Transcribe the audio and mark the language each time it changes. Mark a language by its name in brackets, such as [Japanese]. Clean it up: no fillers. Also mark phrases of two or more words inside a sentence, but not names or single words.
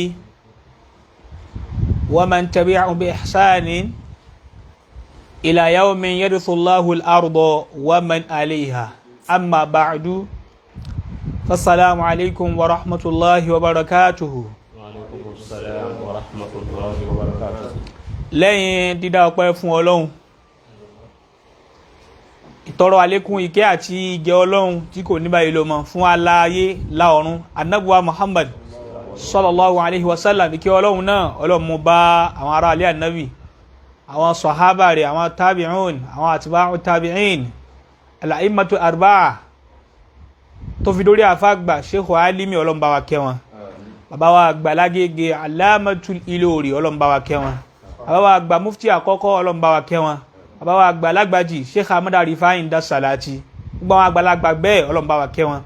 [Arabic] ومن تبعهم بإحسان إلى يوم يرث الله الأرض ومن عليها، أما بعد، فالسلام عليكم ورحمة الله وبركاته. وعليكم السلام ورحمة الله وبركاته. [Yoruba] lẹ́yìn dídá ọpẹ́ fún Ọlọ́run, ìtọrọ àlékún ìkẹ́ àti ìgẹ́ Ọlọ́run tí kò ní báyìí lọ mọ́ fún aláyé láọ̀run Ànábì wa Muhammad [Arabic] صلى الله عليه وسلم. [Yoruba] ìkẹ́ Ọlọ́run náà Ọlọ́run mú bá àwọn ará alẹ́ Ànábì, àwọn sọ̀hábà rẹ̀, àwọn tabi'un, àwọn [Arabic] أتباع التابعين, الأئمة الأربعة, [Yoruba] tó fi dórí àfáàgbà Sheikh Alimi, Ọlọ́run bá wa kẹ́ wọn. bàbá wa àgbà Lágége Alamatul Ilori, Ọlọ́run bá wa kẹ́ wọn. bàbá wa àgbà mufti àkọ́kọ́, Ọlọ́run bá wa kẹ́ wọn. bàbá wa àgbà Lágbàjì Sheikh Ahmad Rifai Dasalati, gbogbo àwọn àgbàlagbà bẹ́ẹ̀ Ọlọ́run bá wa kẹ́ wọn.